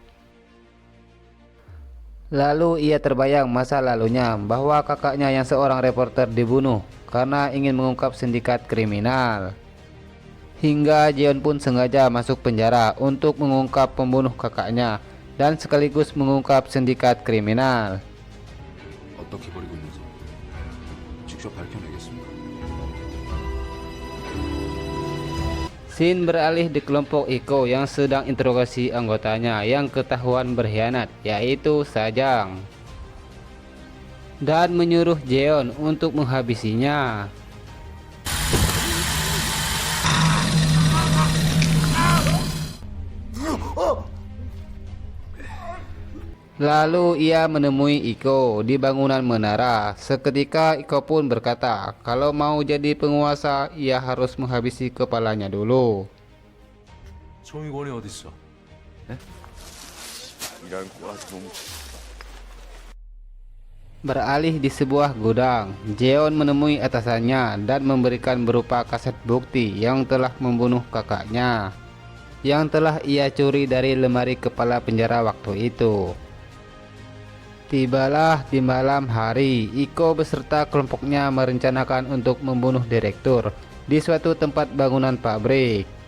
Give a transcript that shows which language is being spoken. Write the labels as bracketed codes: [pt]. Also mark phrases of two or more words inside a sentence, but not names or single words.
[id] Lalu ia terbayang masa lalunya bahwa kakaknya yang seorang reporter dibunuh karena ingin mengungkap sindikat kriminal. Hingga Jeon pun sengaja masuk penjara untuk mengungkap pembunuh kakaknya dan sekaligus mengungkap sindikat kriminal. [ko] 어떻게 버리고 있는지 직접 밝혀내겠습니다. [id] Scene beralih di kelompok Iko yang sedang interogasi anggotanya yang ketahuan berkhianat, yaitu Sajang, dan menyuruh Jeon untuk menghabisinya. Lalu ia menemui Iko di bangunan menara. Seketika Iko pun berkata kalau mau jadi penguasa ia harus menghabisi kepalanya dulu. [ko] 총이권이 어딨어? 이런 꼬라지 놈. [id] Beralih di sebuah gudang, Jeon menemui atasannya dan memberikan berupa kaset bukti yang telah membunuh kakaknya, yang telah ia curi dari lemari kepala penjara waktu itu. Tibalah di malam hari, Iko beserta kelompoknya merencanakan untuk membunuh direktur di suatu tempat bangunan pabrik.